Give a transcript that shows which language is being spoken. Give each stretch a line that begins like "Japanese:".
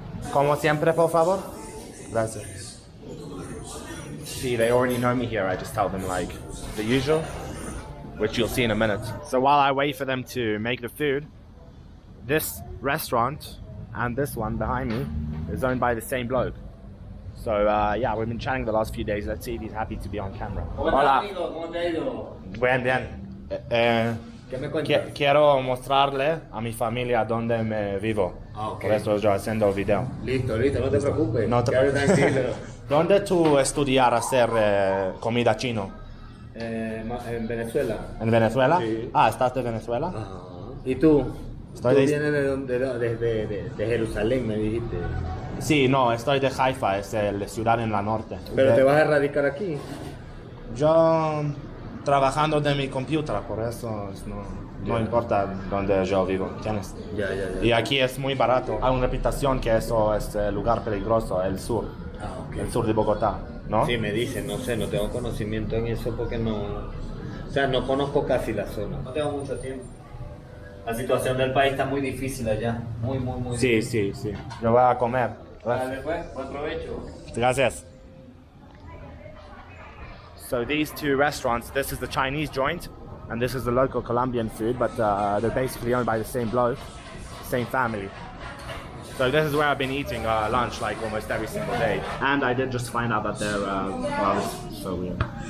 Spanish: Como siempre, por favor. Gracias.
English: See, they already know me here. I just tell them like the usual, which you'll see in a minute. So while I wait for them to make the food, this restaurant and this one behind me is owned by the same bloke. So yeah, we've been chatting the last few days. Let's see if he's happy to be on camera.
Spanish: Hola. ¿Cómo te ha ido? Bien, bien. ¿Qué me cuentas? Quiero mostrarle a mi familia dónde me vivo. Ah, ok. Por eso yo haciendo video. Listo, no te preocupes. No te Quédate preocupes. tranquilo. ¿Dónde tú estudiar hacer comida chino? En Venezuela. ¿En Venezuela? Sí. Ah, ¿estás de Venezuela? Ajá. ¿Y tú? Estoy ¿Tú de- vienes de Jerusalén, me dijiste? Sí, no, estoy de Haifa, es la ciudad en la norte. ¿Pero te vas a radicar aquí? Yo trabajando de mi computadora, por eso no importa dónde yo vivo, ¿entiendes? Ya. Y aquí es muy barato. Hay una reputación que eso es lugar peligroso, el sur. Ah, ok. El sur de Bogotá, ¿no? Sí, me dicen, no sé, no tengo conocimiento en eso porque no... O sea, no conozco casi la zona. No tengo mucho tiempo. La situación del país está muy difícil allá. Muy Sí. Yo voy a comer. Dale, pues, buen provecho. Gracias.
English: So these two restaurants, this is the Chinese joint, and this is the local Colombian food, but they're basically owned by the same bloke, same family. So this is where I've been eating lunch like almost every single day. And I did just find out that they're, well, it's so weird.